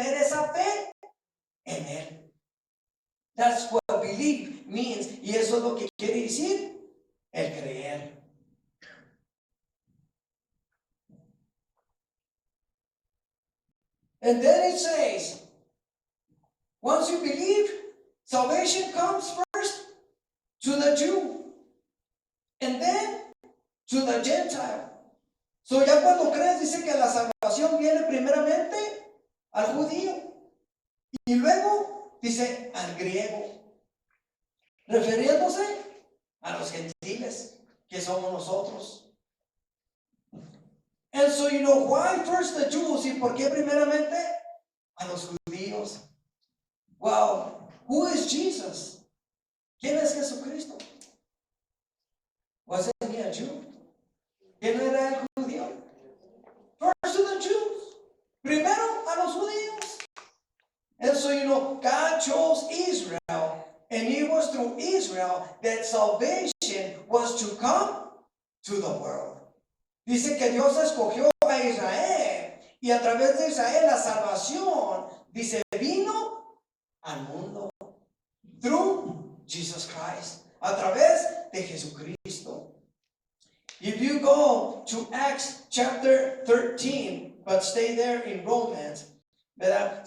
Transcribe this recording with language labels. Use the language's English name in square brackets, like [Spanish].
[Spanish] la fe en Él. [English] That's what believe means. [Spanish] Y eso es lo que quiere decir el creer. [English] And then it says, once you believe, salvation comes first to the Jew and then to the Gentile. [Spanish] So ya cuando crees dice que la salvación viene primeramente al judío y luego dice al griego, refiriéndose a los gentiles que somos nosotros. [English] And so you know why first the Jews [Spanish] y por qué primeramente a los judíos. [English] Well, who is Jesus? [Spanish] ¿Quién es Jesucristo? [English] Wasn't he a Jew? [Spanish] ¿Quién era el judío? [English] First to the Jews. [Spanish] Primero a los judíos. [English] And so you know God chose Israel, and it was through Israel that salvation was to come to the world. [Spanish] Dice que Dios escogió a Israel y a través de Israel la salvación, dice, vino al mundo. [English] Through Jesus Christ. [Spanish] A través de Jesucristo. [English] If you go to Acts chapter 13, but stay there in Romans, ¿verdad?